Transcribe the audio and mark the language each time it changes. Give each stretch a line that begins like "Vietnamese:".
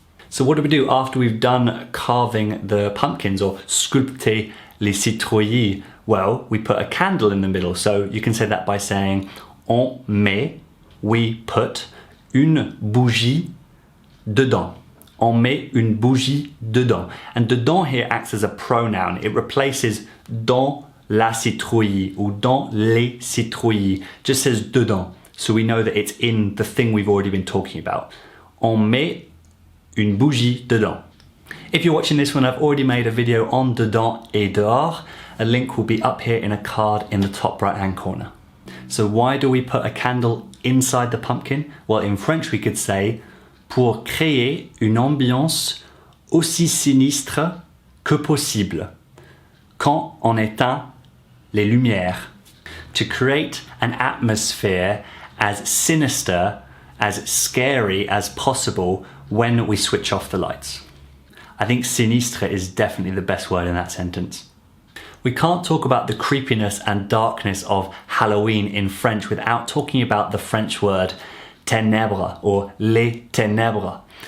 English: So what do we do after we've done carving the pumpkins or
French: sculpter les citrouilles?
English: Well, we put a candle in the middle. So you can say that by saying
French: on met,
English: we put
French: une bougie dedans. On met une bougie dedans.
English: And dedans here acts as a pronoun. It replaces
French: dans la citrouille
English: or
French: dans les citrouilles.
English: Just says dedans. So we know that it's in the thing we've already been talking about.
French: On met une bougie dedans.
English: If you're watching this when I've already made a video on
French: dedans et dehors,
English: a link will be up here in a card in the top right hand corner. So why do we put a candle inside the pumpkin? Well, in French we could say
French: pour créer une ambiance aussi sinistre que possible quand on éteint les lumières.
English: To create an atmosphere as sinister, as scary as possible when we switch off the lights. I think sinistre is definitely the best word in that sentence. We can't talk about the creepiness and darkness of Halloween in French without talking about the French word ténèbres or les ténèbres.